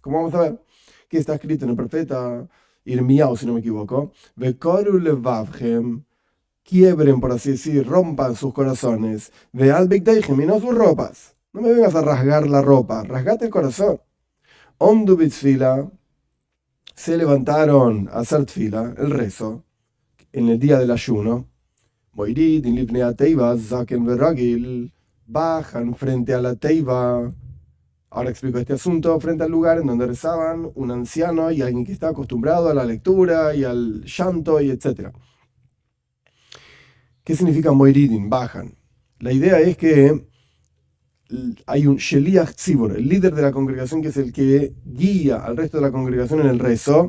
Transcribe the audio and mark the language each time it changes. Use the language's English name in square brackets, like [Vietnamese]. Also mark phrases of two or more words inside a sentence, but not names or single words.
[Spanish] Como vamos a ver, que está escrito en el profeta Irmiao, si no me equivoco, [Hebrew] וקרעו לבבכם, [Spanish] quiebren, por así decir, rompan sus corazones, [Hebrew] ואל בגדיכם, [Spanish] y no sus ropas. No me vengas a rasgar la ropa, rasgate el corazón. [Hebrew] עמדו בתפילה, [Spanish] se levantaron a hacer tfila, el rezo, en el día del ayuno. [Hebrew] מורידין לפני תיבה זקן ורגיל, [Spanish] bajan frente a la teiva. Ahora explico este asunto, frente al lugar en donde rezaban un anciano y alguien que está acostumbrado a la lectura y al llanto y etc. ¿Qué significa moiridin? Bajan. La idea es que hay un [Hebrew] שליח ציבור, [Spanish] el líder de la congregación, que es el que guía al resto de la congregación en el rezo.